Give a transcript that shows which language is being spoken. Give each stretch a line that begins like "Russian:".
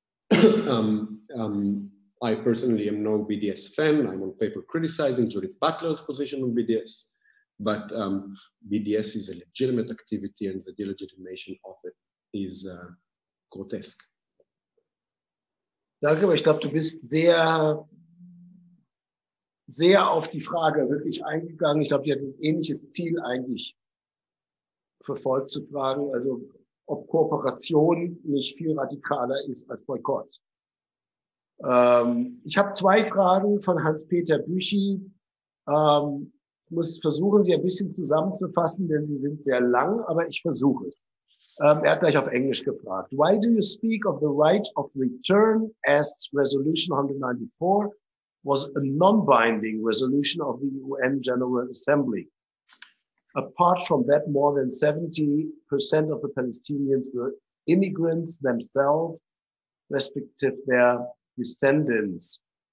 English: I personally am no BDS fan. I'm on paper criticizing Judith Butler's position on BDS, but BDS is a legitimate activity, and the delegitimation of it is grotesque.
German: Danke, aber ich glaube, du bist sehr auf die Frage wirklich eingegangen. Ich glaube, die hat ein ähnliches Ziel eigentlich verfolgt, zu fragen, also ob Kooperation nicht viel radikaler ist als Boykott. Ich habe zwei Fragen von Hans-Peter Büchi. Ich muss versuchen, sie ein bisschen zusammenzufassen, denn sie sind sehr lang, aber ich versuche es. Er hat gleich auf Englisch gefragt.
English: Why do you speak of the right of return as Resolution 194 was a non-binding resolution of the UN General Assembly? Apart from that, more than 70% of the Palestinians were immigrants themselves, respective their descendants.